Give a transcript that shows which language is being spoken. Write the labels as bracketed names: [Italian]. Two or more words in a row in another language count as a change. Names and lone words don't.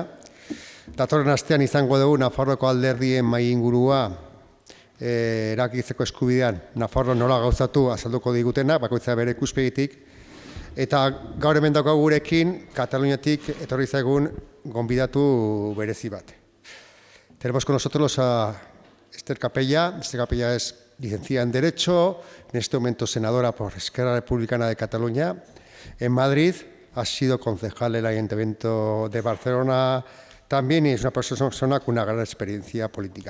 [Basque] Datorren astean izango dugu Nafarroako alderdien mahai ingurua erabakitzeko eskubidean Nafarro nola gauzatu azalduko digutena, bakoitza bere ikuspegitik. Eta gaur hemen daukagu gurekin, Kataluniatik etorri zaigun gonbidatu berezi bat. [Spanish] Tenemos con nosotros a Esther Capella. Esther Capella es licenciada en Derecho, en este momento senadora por Esquerra Republicana de Cataluña. En Madrid ha sido concejal del Ayuntamiento de Barcelona también y es una persona con una gran experiencia política.